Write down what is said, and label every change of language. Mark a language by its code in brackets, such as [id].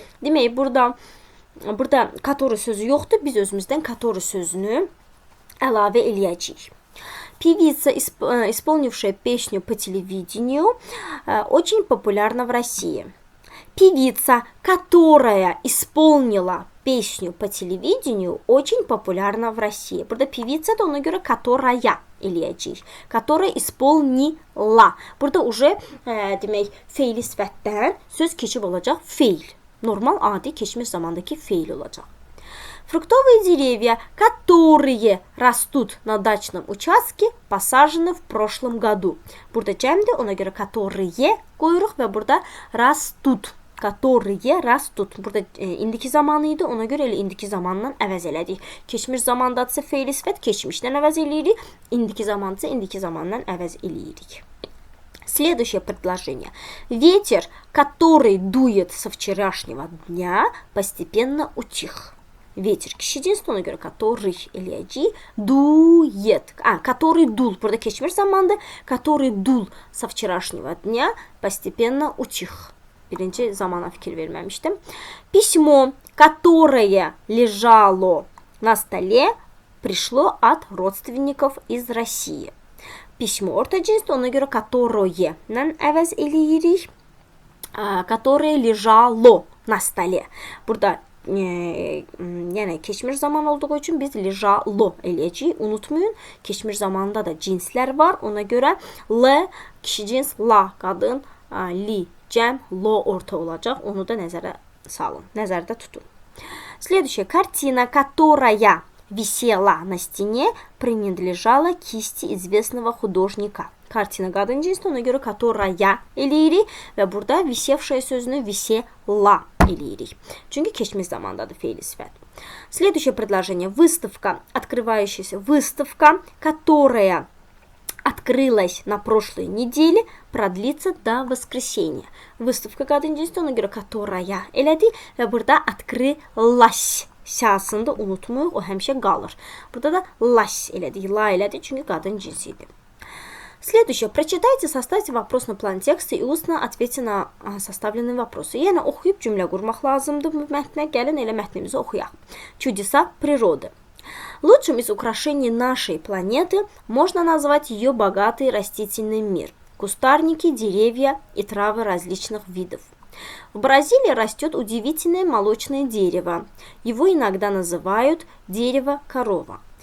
[az] Demək, burada который sözü yoxdur. Biz özümüzdən который sözünü əlavə eləyəcəyik. [ru] Певица, исполнившая песню по телевидению, очень популярна в России. Певица, которая исполнила песню по телевидению, очень популярна в России. [az] Burada певица da ona görə которая eləyəcəyik. [ru] Которая исполнила. [az] Burada уже demək feili sifətdən söz keçib olacaq feil. Normal adi keçmiş zamandakı feil olacaq. [ru] Фруктовые деревья, которые растут на дачном участке, посажены в прошлом году. [az] Burada cəmdir, ona görə которые qoyuruq və burada rastut. [ru] Которые rastut. [az] Burada indiki zamanı idi, ona görə elə indiki zamandan əvəz elədik. Keçmiş zamandadsa feili sifət keçmişdən əvəz eləyirik, indiki zamandadsa indiki zamandan əvəz eləyirik. [ru] Следующее предложение. Ветер, который дует со вчерашнего дня, постепенно утих. [az] Ветер kişi cinsi, ona görə который eləyəcəyik. [ru] Дует. Который дул. [az] Burada keçmiş zamanda [ru] который дул со вчерашнего дня, постепенно утих. [az] Birinci zamana fikir verməmişdim. [ru] Письмо, которое лежало на столе, пришло от родственников из России. [az] Письмо orta cinsdir, ona görə которое-dən əvəz eləyirik. [ru] Которое лежало на столе. [az] Burada yəni keçmiş zaman olduğu üçün biz lejalo eləyəcəyik. Unutmayın, keçmiş zamanda da cinslər var. Ona görə l kişi cins, la qadın, li cəm, lo orta olacaq. Onu da nəzərə salın, nəzərdə tutun. [ru] Следующая картина, которая висела на стене, принадлежала кисти известного художника. [az] Kartina qadın cinsdir, ona görə которая eləyirik və burada visevшая sözünü visela eləyirik. Çünki keçmiş zamandadır feili sifət. [ru] Следующее предложение. Выставка, открывающаяся выставка, которая открылась на прошлой неделе, продлится до воскресенья. [az] Выставка qadın cinsdir, ona görə которая elədik və burada открылась səsində unutmayıq, o həmişə qalır. Burada da las elədik, la elədik, çünki qadın cinsidir. [ru] Следующее. Прочитайте, составьте вопрос на план текста и устно ответьте на составленные вопросы. [az] Yəni, oxuyub cümlə qurmaq lazımdır bu mətnə. Gəlin elə mətnimizi oxuyaq. [ru] Чудеса природы. Лучшим из украшений нашей планеты можно назвать ее богатый растительный мир. Кустарники, деревья и травы различных видов. В Бразилии растет удивительное молочное дерево. Его иногда называют дерево-корова.